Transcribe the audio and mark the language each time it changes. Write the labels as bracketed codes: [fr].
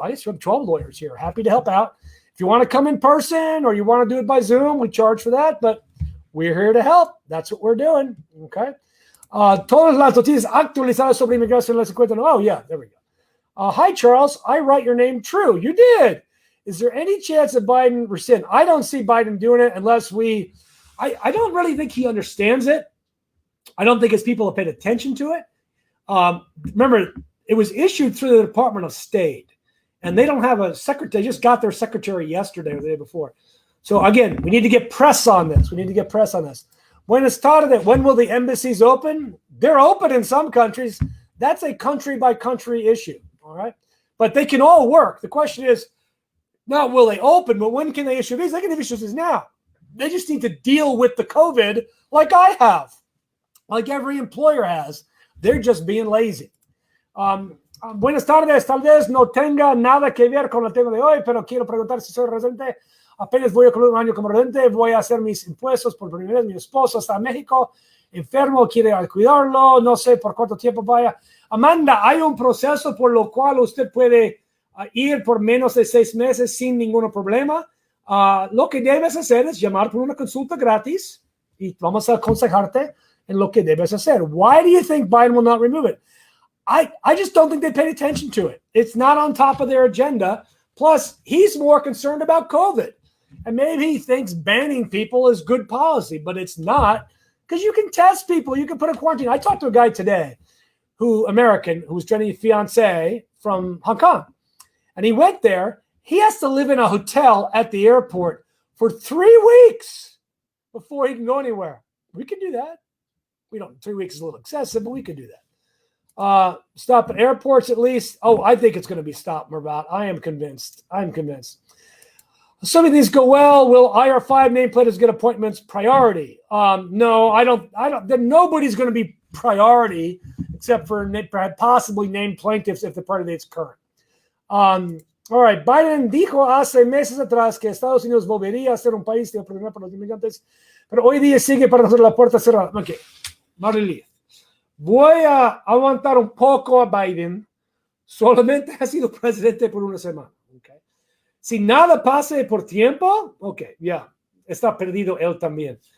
[en] I guess we have 12 lawyers here. Happy to help out. If you want to come in person or you want to do it by Zoom, we charge for that, but we're here to help. That's what we're doing. Okay. [es] Todas las noticias actualizadas sobre inmigración les encuentran. [en] Oh, yeah, there we go. Hi, Charles. I write your name true. You did. Is there any chance of Biden rescind? I don't see Biden doing it unless I don't really think he understands it. I don't think his people have paid attention to it. Remember, it was issued through the Department of State, and they don't have a secretary. They just got their secretary yesterday or the day before. So again, we need to get press on this. [es] Buenas tardes. [en] When will the embassies open? They're open in some countries. That's a country-by-country issue, all right? But they can all work. The question is, not will they open, but when can they issue these? They can issue these now. They just need to deal with the COVID like I have, like every employer has. They're just being lazy. [es] Buenas tardes. Tal vez no tenga nada que ver con el tema de hoy, pero quiero preguntar si soy residente. Apenas voy a cumplir un año como residente. Voy a hacer mis impuestos por primera vez. Mi esposo está en México, enfermo, quiere cuidarlo. No sé por cuánto tiempo vaya. Amanda, hay un proceso por lo cual usted puede ir por menos de 6 meses sin ningún problema. Lo que debes hacer es llamar por una consulta gratis y vamos a aconsejarte en lo que debes hacer. [en] Why do you think Biden will not remove it? I just don't think they paid attention to it. It's not on top of their agenda. Plus, he's more concerned about COVID. And maybe he thinks banning people is good policy, but it's not, because you can test people. You can put a quarantine. I talked to a guy today, American, who was training a fiance from Hong Kong. And he went there. He has to live in a hotel at the airport for 3 weeks before he can go anywhere. We can do that. 3 weeks is a little excessive, but we could do that. Stop at airports at least. Oh, I think it's going to be stopped, Mervat. I am convinced. Assuming these go well, will IR5 nameplates get appointments priority? No, I don't. Then nobody's going to be priority except for possibly named plaintiffs if the party date's current. [es] All right, Biden dijo hace meses atrás que Estados Unidos volvería a ser un país de oportunidad para los inmigrantes, pero hoy día sigue para nosotros la puerta cerrada. Ok, Marilyn. Voy a aguantar un poco a Biden. Solamente ha sido presidente por una semana. Okay. Si nada pase por tiempo, ok, ya, está perdido él también.